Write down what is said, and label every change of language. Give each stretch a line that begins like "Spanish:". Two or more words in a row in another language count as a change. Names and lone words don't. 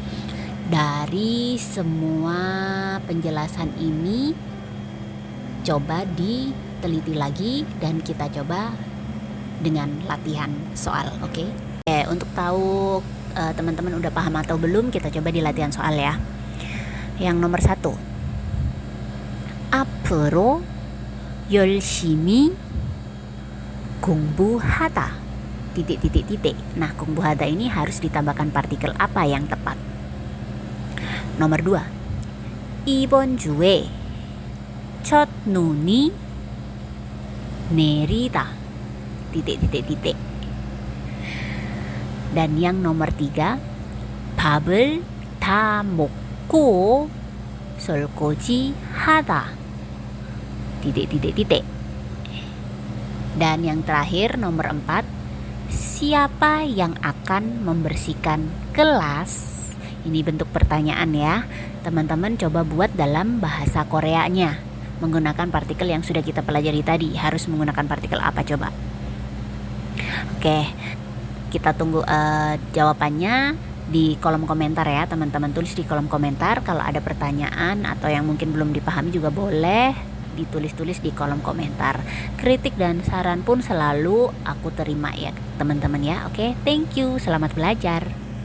Indonesian: Dari semua penjelasan ini coba diteliti lagi dan kita coba dengan latihan soal, oke? Untuk tahu teman-teman udah paham atau belum, kita coba di latihan soal ya. Yang nomor 1,
Korean: 앞으로 열심히 공부하다.
Indonesian: Titik. Nah, 공부하다 ini harus ditambahkan partikel apa yang tepat? Nomor 2,
Korean: 이번 주에 첫눈이 내리다.
Indonesian: Titik. Dan yang nomor 3,
Korean: 밥을 다 먹고 설거지하다.
Indonesian: Titik. Dan yang terakhir nomor 4, siapa yang akan membersihkan kelas? Ini bentuk pertanyaan ya. Teman-teman coba buat dalam bahasa Koreanya menggunakan partikel yang sudah kita pelajari tadi. Harus menggunakan partikel apa coba? Oke, kita tunggu jawabannya di kolom komentar ya. Teman-teman tulis di kolom komentar. Kalau ada pertanyaan atau yang mungkin belum dipahami juga boleh ditulis-tulis di kolom komentar. Kritik dan saran pun selalu aku terima ya teman-teman ya. Oke,
English: thank you.
Indonesian: Selamat belajar.